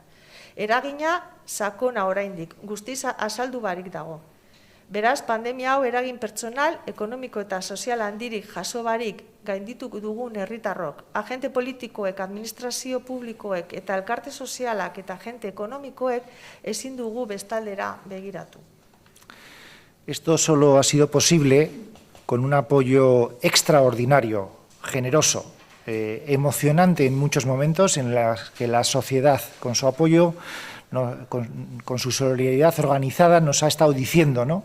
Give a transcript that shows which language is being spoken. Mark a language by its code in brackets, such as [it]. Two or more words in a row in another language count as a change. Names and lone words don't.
[eu] Eragina sakona oraindik, guztiz azaldu barik dago. Beraz, pandemia hau eragin pertsonal, ekonomiko eta sozial handirik jaso barik gainditu dugun herritarrok, agente politikoek, administrazio publikoek eta elkarte sozialak eta agente ekonomikoek ezin dugu bestaldera begiratu. [es] Esto solo ha sido posible con un apoyo extraordinario, generoso, emocionante en muchos momentos, en los que la sociedad, con su apoyo, con su solidaridad organizada, nos ha estado diciendo, ¿no?